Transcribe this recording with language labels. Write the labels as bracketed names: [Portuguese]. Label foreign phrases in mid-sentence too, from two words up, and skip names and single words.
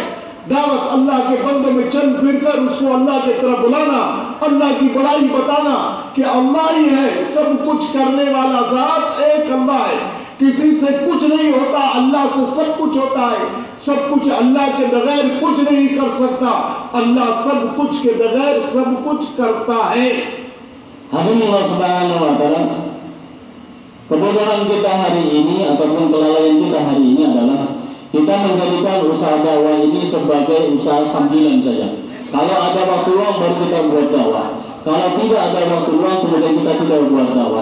[Hindi] दावत अल्लाह के बंदों में चल फिर कर उसको अल्लाह की तरफ बुलाना, अल्लाह की बड़ाई बताना कि अल्लाह ही है, सब कुछ करने वाला ज़ात एक अल्लाह है, किसी से कुछ नहीं होता, अल्लाह से सब कुछ होता है, सब कुछ अल्लाह के बगैर कुछ नहीं कर सकता, अल्लाह सब कुछ के बगैर सब कुछ करता है। [Arabic] الله سبحانه وتعالى, [Malay] kebodohan kita hari ini ataupun kelalaian kita hari ini adalah kita menjadikan usaha dakwah ini sebagai usaha sambilan saja. Kalau ada waktu luang baru kita buat dakwah, kalau tidak ada waktu luang kemudian kita tidak buat dakwah.